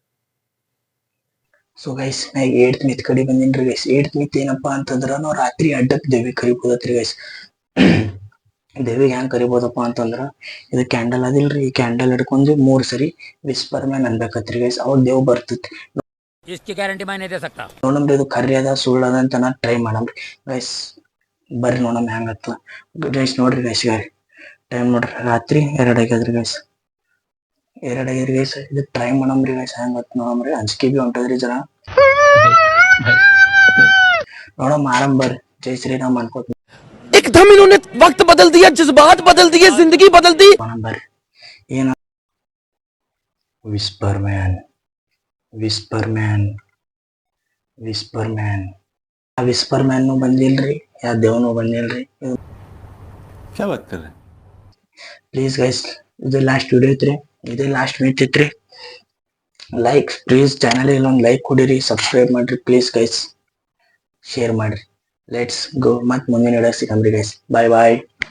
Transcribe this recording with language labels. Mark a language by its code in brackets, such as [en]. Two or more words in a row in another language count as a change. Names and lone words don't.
[en] so guys [kn] ನಾ 8th ಮಿತ್ ಕಡೆ ಬಂದಿನ್ರಿ ಗೈಸ್. 8th ಮಿತ್ ಏನಪ್ಪಾ ಅಂತಂದ್ರ ನಾವು ರಾತ್ರಿ ಅಡ್ಡಕ್ ದೇವಿ ಕರಿಬೋದತ್ರಿ ಗೈಸ್. ದೇವಿಗೆ ಹೆಂಗ್ ಕರಿಬೋದಪ್ಪ ಅಂತಂದ್ರ ಇದು ಕ್ಯಾಂಡಲ್ ಅದಿಲ್ರಿ, ಈ ಕ್ಯಾಂಡಲ್ ಹಿಡ್ಕೊಂಡು 3 ಸರಿ [en] whisper man [kn] ಅನ್ಬೇಕತ್ರಿ ಗೈಸ್. ಅವಾಗ ದೇವ್ ಬರ್ತೈತಿ. [hi] इसकी गारंटी मैं नहीं दे सकता. [kn] ನೋಡಮ್ರಿ ಇದು ಕರ್ರಿ ಅದ ಸುಳ್ಳು ಅದ ಅಂತ ನಾ ಟ್ರೈ ಮಾಡಮ್ರಿ ಗೈಸ್. ಬರ್ರಿ ನೋಡಮ್ ಹೆಂಗತ್ತ ಗೈಸ್. ನೋಡ್ರಿ [en] guys time [kn] ನೋಡ್ರಿ ರಾತ್ರಿ 2 ಆಗ್ಯದ್ರಿ ಗೈಸ್. 2 ಆಗ್ಯದ್ರಿ ಗೈಸ್. ಇದು ಟ್ರೈ ಮಾಡಮ್ರಿ ಗೈಸ್ ಹೆಂಗತ್ತ ನೋಡಮ್ರಿ. ಅಂಜಿಕೆ ಬಿ ಹೊಂಟದ್ರಿ ಜರ. ನೋಡಮ್ ಆರಾಮ್ ಬರ್ರಿ. ಜೈ ಶ್ರೀರಾಮ್ ಅನ್ಕೋತ [hi] एकदम इन्होंने वक्त बदल दिया, जज्बात बदल दिए, जिंदगी बदल दी. [kn] ಬರ್ರಿ. [en] ಏನ whisper man whisper man whisper man. [kn] ಆ [en] whisper man [kn] ಬಂದಿಲ್ರಿ, ಯಾ ದೇವನು ಬಂದಿಲ್ರಿ. [hi] क्या बात कर रहे हैं? [en] please guys [kn] ಇದು [en] last video [kn] ಐತ್ರಿ. ಇದೇ [en] last myth [kn] ಐತ್ರಿ. [en] like please channel [kn] ಒಂದು ಲೈಕ್ ಕೊಡಿರಿ, ಸಬ್ಸ್ಕ್ರೈಬ್ ಮಾಡ್ರಿ [en] please guys. [kn] ಶೇರ್ ಮಾಡ್ರಿ. [en] let's go. [kn] ಮತ್ ಮುಂದಿನ ವಿಡಿಯೋ ಸಿಗಮ್ರಿ ಗೈಸ್. [en] bye bye.